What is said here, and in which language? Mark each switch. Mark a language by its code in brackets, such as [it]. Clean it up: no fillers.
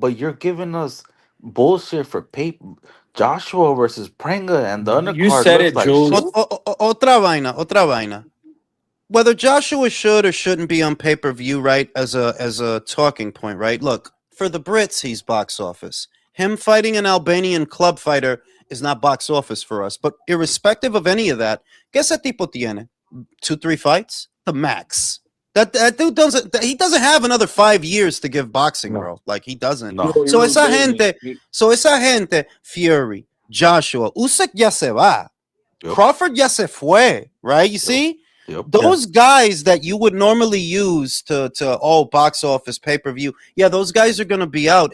[en] But you're giving us bullshit for Joshua versus Prenga and the undercard. You said it, like Jules. [es] Otra vaina. [en] Whether Joshua should or shouldn't be on pay-per-view, right, as a talking point, right? Look, for the Brits, he's box office. Him fighting an Albanian club fighter is not box office for us. But irrespective of any of that, [es] ¿qué ese tipo tiene? [en] 2-3 fights? The max. That dude doesn't have another 5 years to give boxing, bro. Like, he doesn't. No. [es] So esa gente, Fury, Joshua, Usyk ya se va. Yep. Crawford ya se fue, [en] right? You see? Yep. Those guys that you would normally use to box office pay-per-view, yeah, those guys are going to be out.